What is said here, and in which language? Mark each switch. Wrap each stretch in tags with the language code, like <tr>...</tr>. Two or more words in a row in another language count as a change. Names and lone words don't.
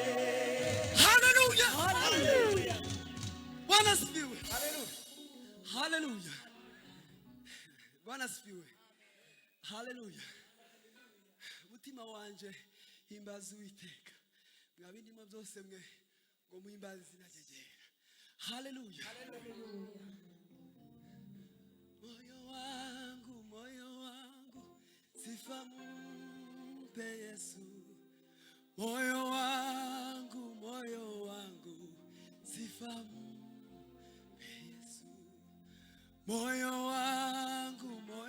<sw>hallelujah Bwana sifiwe hallelujah Bwana sifiwe hallelujah</sw> <rn>mutima wanje himbaza Uwiteka mwa bindimo byose mwe ngo muhimbaze izina rye</rn> <sw>hallelujah moyo wangu sifa mpe Yesu moyo wangu sifa mpe Yesu moyo wangu</sw>